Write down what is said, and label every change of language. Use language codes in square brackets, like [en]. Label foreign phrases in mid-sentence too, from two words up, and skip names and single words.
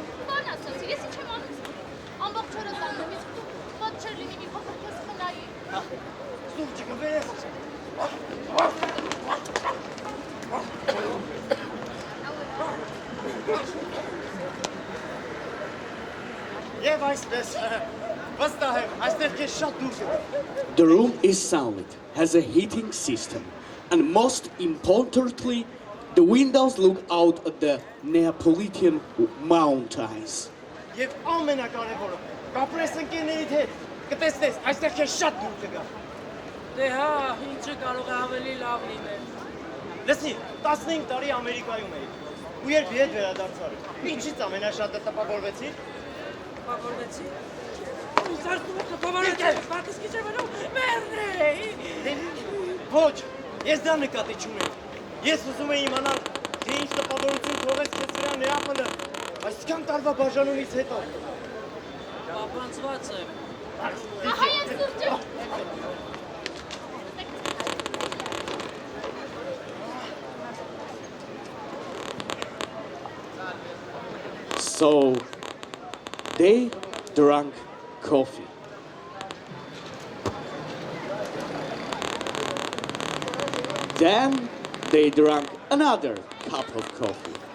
[hy] Բան ասացի, ես ինչ եմ անում։ Ամբողջ օրը տանում, իսկ դու ված չէր լինի մի փոքր քեզ խնայի։ Սուրճիկը վերես։ Եվ այսպես, վստահ եմ, այստեղ քեզ շատ դուր կգա։ [en] The room is solid, has a heating system, and most importantly, the windows look out at the Neapolitan mountains. [hy] Եվ ամենակարևորը, կապրես ընկերներիդ հետ, կտեսնես, այստեղ քեզ շատ դուր կգա։ Դե հա, ինչը կարող է ավելի լավ լինել։ Լսի, 15 տարի Ամերիկայում էի, ու երբ ետ վերադարձար, ինչից ամենաշատը տպավորվեցի։ Տպավորվեցի։ Զարթումը տպավորվեցի, բակս քիչ է մնում, մերնեի։ Ոչ, ես դա նկատի չունեմ։ Ես ուզում էի իմանալ, թե ինչ տպավորություն թողեց քեզ վրա Նեապոլը, այսքան տարվա բաժանումից հետո։ Պապանցված եմ։ Ահա ես սուրճը։ [en] So they drank coffee. Then they drank another cup of coffee.